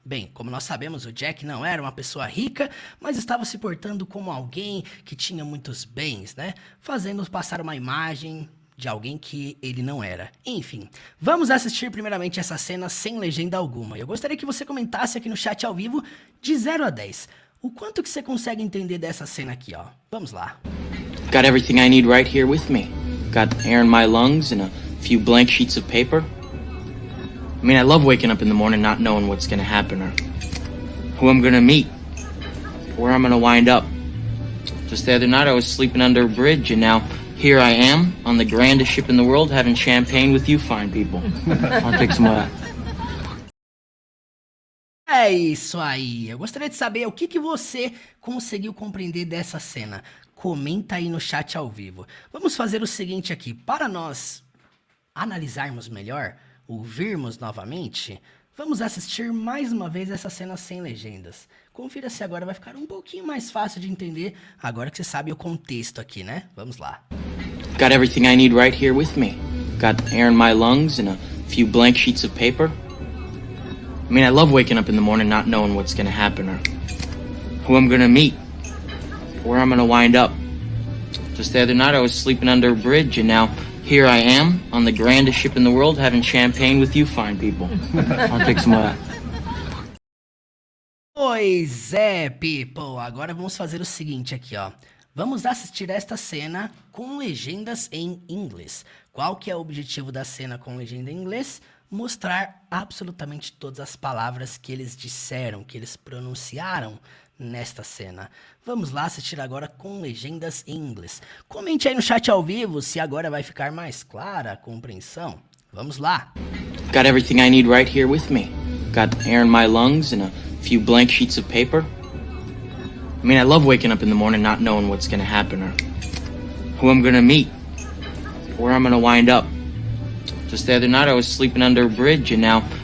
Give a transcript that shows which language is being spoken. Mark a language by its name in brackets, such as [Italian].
[Portuguese] Bem, como nós sabemos, o Jack não era uma pessoa rica, mas estava se portando como alguém que tinha muitos bens, né? Fazendo passar uma imagem de alguém que ele não era. Enfim, vamos assistir primeiramente essa cena sem legenda alguma. Eu gostaria que você comentasse aqui no chat ao vivo de 0 a 10. O quanto que você consegue entender dessa cena aqui, ó. Vamos lá. [English] Got everything I need right here with me. Got air in my lungs and a few blank sheets of paper. I mean, I love waking up in the morning not knowing what's gonna happen or who I'm gonna meet, where I'm gonna wind up. Just the other night I was sleeping under a bridge and now here I am, on the grandest ship in the world, having champagne with you fine people. I'll take some of that. [Portuguese] É isso aí. Eu gostaria de saber o que você conseguiu compreender dessa cena. Comenta aí no chat ao vivo. Vamos fazer o seguinte aqui. Para nós analisarmos melhor, ouvirmos novamente, vamos assistir mais uma vez essa cena sem legendas. Confira se agora vai ficar um pouquinho mais fácil de entender, agora que você sabe o contexto aqui, né? Vamos lá. [English] Got everything I need right here with me. Got air in my lungs and a few blank sheets of paper. I mean, I love waking up in the morning not knowing what's gonna happen or who I'm gonna meet, where I'm gonna wind up. Just the other night I was sleeping under a bridge and now here I am, on the grandest ship in the world, having champagne with you fine people. I'll take some of that. [Portuguese] Pois é, [English] people. [Portuguese] Agora vamos fazer o seguinte aqui, ó. Vamos assistir esta cena com legendas em inglês. Qual que é o objetivo da cena com legenda em inglês? Mostrar absolutamente todas as palavras que eles disseram, que eles pronunciaram nesta cena. Vamos lá assistir agora com legendas em inglês. Comente aí no chat ao vivo se agora vai ficar mais clara a compreensão. Vamos lá. [English] Got everything I need right here with me. Got air in my lungs and a few blank sheets of paper. I mean, I love waking up in the morning not knowing what's gonna happen or who I'm gonna meet, where I'm gonna wind up. Just the other night I was sleeping under a bridge and now